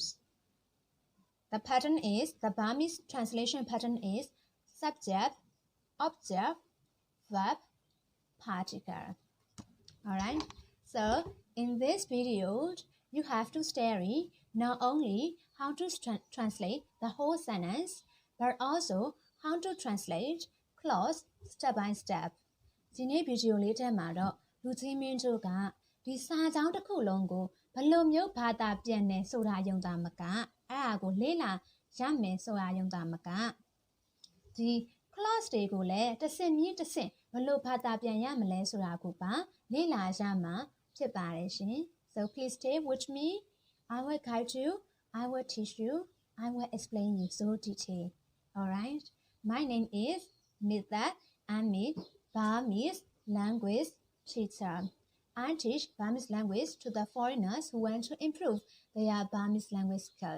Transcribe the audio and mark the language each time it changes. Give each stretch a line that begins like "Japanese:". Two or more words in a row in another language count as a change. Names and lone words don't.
English: The pattern is, the Burmese translation pattern is subject, object, verb, particle. Alright, so in this video, you have to study not only how to translate the whole sentence, but also how to translate clause step by step.
Burmese: ဒီနေ့ဗီဒီယိုလေးထဲမှာတော့လူချင်းမင်းတို့ကဒီစာကြောင်းတစ်ခုလုံးကိုဘယ်လိုမျိုးဘာသာပြန်နေဆိုတာယုံတာမကအဲ့ဒါကိုလေ့လာရမယ်ဆိုတာယုံတာမကဒီ clause တွေကိုလည်းတစ်ဆင့်မြင့်တစ်ဆင့်ဘယ်လိုဘာသာပြန်ရမလဲဆိုတာကိုပါလေ့လာရမှာဖြစ်ပါတယ်ရှင်
English: So please stay with me. I will guide you. I will teach you. I will explain you so detail. Alright. My name is May Thet. I'm a Burmese language teacher. I teach Burmese language to the foreigners who want to improve their Burmese language skill.